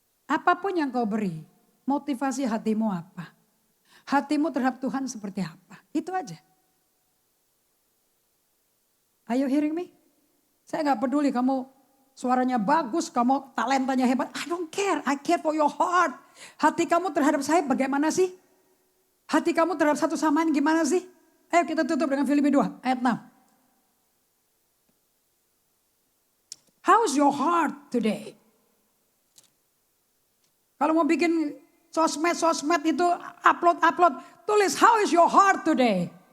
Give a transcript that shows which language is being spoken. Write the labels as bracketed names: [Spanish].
[Indonesian] Apapun yang kau beri, motivasi hatimu apa? Hatimu terhadap Tuhan seperti apa? Itu aja. [English] Are you hearing me? [Indonesian] Saya gak peduli kamu suaranya bagus, kamu talentanya hebat. [English] I don't care, I care for your heart. [Indonesian] Hati kamu terhadap saya bagaimana sih? Hati kamu terhadap satu sama lain gimana sih? Ayo kita tutup dengan Filipi 2 ayat 6. [English] How's your heart today? [Indonesian] Kalau mau bikin sosmed itu upload, tulis [English] how is your heart today?